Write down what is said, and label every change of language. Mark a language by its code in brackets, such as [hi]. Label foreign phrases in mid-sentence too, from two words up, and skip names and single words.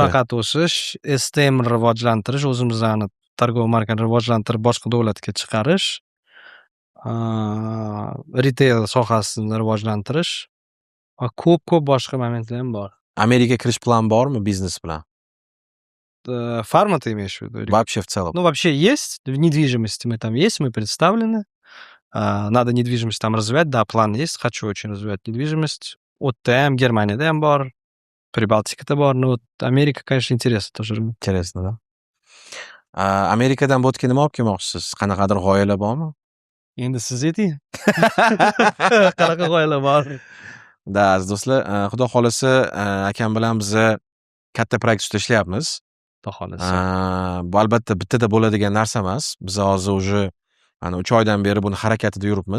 [uz] faqat o'sish, STM ni rivojlantirish, o'zimizni targov markani rivojlantirib, boshqa davlatga chiqarish, retail sohasini rivojlantirish va ko'p boshqa momentlar ham bor. Amerika kirish plan bormi biznes bilan? [ru] Farma ты имеешь в виду? или- Вообще в целом. Ну, вообще есть, в недвижимости мы там есть, мы представлены. Надо недвижимость там развивать, да, план есть, хочу очень развивать недвижимость. [uz] OTM, Germaniyada ham bor, Прибалтикада bor, [ru] но вот Amerika, конечно, интересно тоже rынок. Интересно, да? [uz] Amerikadan bu yerga nima olib kelmoqchisiz? Qanaqadir g'oyalar bormi? Endi siz ayting. Qanaqa g'oyalar bor? Da, aziz do'stlar, xudo xolasa, akam bilan biza katta proyekt ustida ishlayapmiz. Xudo xolasa. Bu albatta bittada bo'ladigan narsa emas. Biz hozir уже 3 oydan beri buni harakatida yuribmiz.